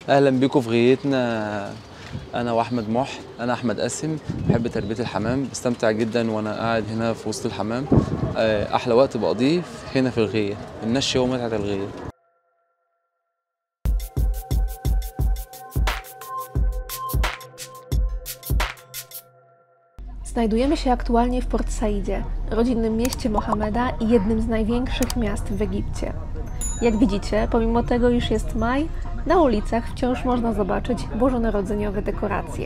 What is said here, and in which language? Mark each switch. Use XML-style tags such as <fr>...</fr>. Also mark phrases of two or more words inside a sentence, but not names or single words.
<ar>اهلا بيكم في غيتنا. انا واحمد محي، انا احمد قاسم، بحب تربيه الحمام، بستمتع جدا وانا قاعد هنا في وسط الحمام. احلى وقت بقضيه هنا في الغيه، النش هو متعه الغيه.</ar> <pl>Znajdujemy się aktualnie w Port Saidzie, rodzinnym mieście Mohameda i jednym z największych miast w Egipcie. Jak widzicie, pomimo tego, iż jest maj, na ulicach wciąż można zobaczyć bożonarodzeniowe dekoracje.</pl>